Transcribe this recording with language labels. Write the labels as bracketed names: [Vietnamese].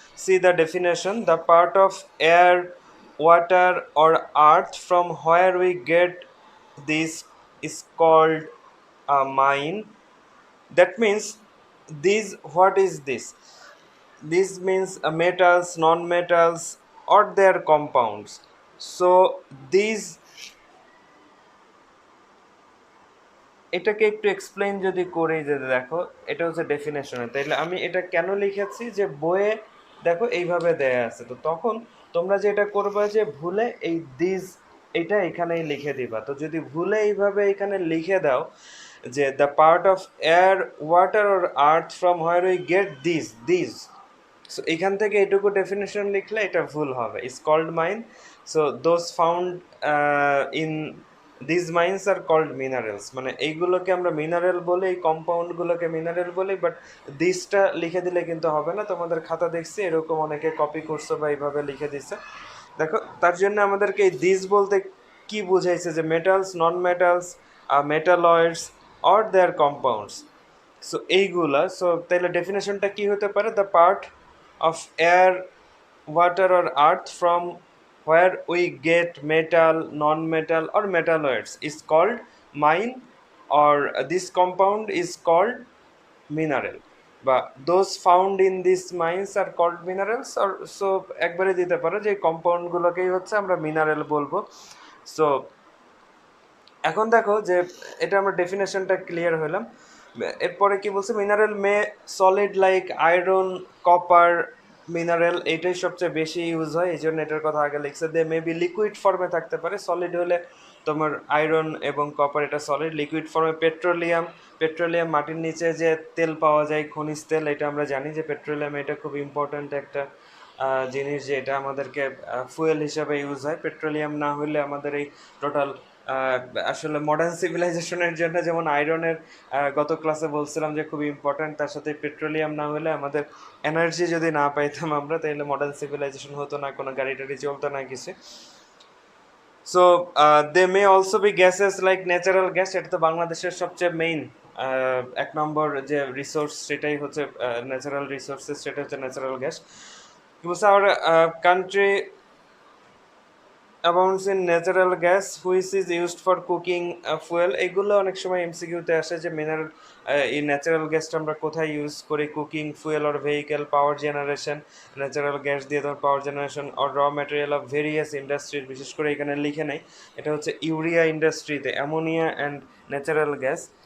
[English] See the definition: the part of air, water, or earth from where we get this is called a mine. That means this. What is this? This means metals, non-metals, or their compounds. So these [Bangla] এটাকে একটু explain যদি করি, যে দেখো এটা হচ্ছে ডেফিনেশনে, তাইলে আমি এটা কেন লিখেছি যে বইয়ে দেখো এইভাবে দেয়া আছে, তো তখন তোমরা যেটা করবে যে ভুলে এই দিস এটা এখানেই লিখে দিবা। তো যদি ভুলে এইভাবে এখানে লিখে দাও যে [English] the part of air, water or earth from where we get this, so [Bangla] এখান থেকে এটুকু ডেফিনেশন লিখলে এটা ভুল হবে। [English] Is called mine. So those found in this mines are called minerals, [Bangla] মানে এইগুলোকে আমরা মিনারেল বলি, এই কম্পাউন্ডগুলোকে মিনারেল বলি। বাট দিসটা লিখে দিলে কিন্তু হবে না। তোমাদের খাতা দেখছি এরকম অনেকে কপি করছো বা এইভাবে লিখে দিছে। দেখো তার জন্য আমাদেরকে এই দিস বলতে কি বুঝাইছে, যে [English] Metals, non metals, metalloids or their compounds. [Bangla] So এইগুলা, সো তাহলে ডেফিনেশনটা কি হতে পারে? [English] The part of air, water, or earth from where we get metal, non-metal, or metalloids is called mine, or this compound is called mineral. But those found in these mines are called minerals, or so [Bangla] একবারে দিতে পারো যে compound গুলোকেই হচ্ছে আমরা mineral বলবো। So এখন দেখো যে এটা আমরা ডেফিনেশনটা ক্লিয়ার হলাম। এরপরে কি বলছে? [English] mineral may solid like iron, copper, [Bangla] mineral এইটাই সবচেয়ে বেশি ইউজ হয়, এই জন্য এটার কথা আগে লিখছে। [English] they may be [Bangla] লিকুইড ফর্মে থাকতে পারে। সলিড হলে তোমার আয়রন এবং কপার, এটা সলিড। লিকুইড ফর্মে পেট্রোলিয়াম মাটির নিচে যে তেল পাওয়া যায়, খনিজ তেল, এটা আমরা জানি যে পেট্রোলিয়াম এটা খুব ইম্পর্ট্যান্ট একটা জিনিস, যে এটা আমাদেরকে ফুয়েল হিসাবে ইউজ হয়। পেট্রোলিয়াম না হলে আমাদের এই টোটাল আসলে মডার্ন সিভিলাইজেশনের জন্য, যেমন আয়রনের গত ক্লাসে বলছিলাম যে খুব ইম্পর্ট্যান্ট, তার সাথে পেট্রোলিয়াম না হলে আমাদের এনার্জি যদি না পাইতাম আমরা, তাহলে মডার্ন সিভিলাইজেশন হতো না, কোনো গাড়ি টাড়ি চলতো না কিছু। [English] So they may also be gases like natural gas. [Bangla] এটা তো বাংলাদেশের সবচেয়ে মেইন এক নম্বর যে রিসোর্স, সেটাই হচ্ছে ন্যাচারাল রিসোর্সেস, সেটা হচ্ছে natural gas. [English] Our country abounds in natural gas which is used for cooking fuel। [Bangla] এগুলো অনেক সময় এমসিকিউতে আসে যে মিনারেল এই ন্যাচারাল গ্যাসটা আমরা কোথায় ইউজ করি? [English] cooking fuel or vehicle, power generation, natural gas [Bangla] দিয়ে ধর [English] Power generation or raw material of various industries. [Bangla] বিশেষ করে এখানে লিখে নেই, এটা হচ্ছে ইউরিয়া ইন্ডাস্ট্রিতে অ্যামোনিয়া অ্যান্ড ন্যাচারাল গ্যাস।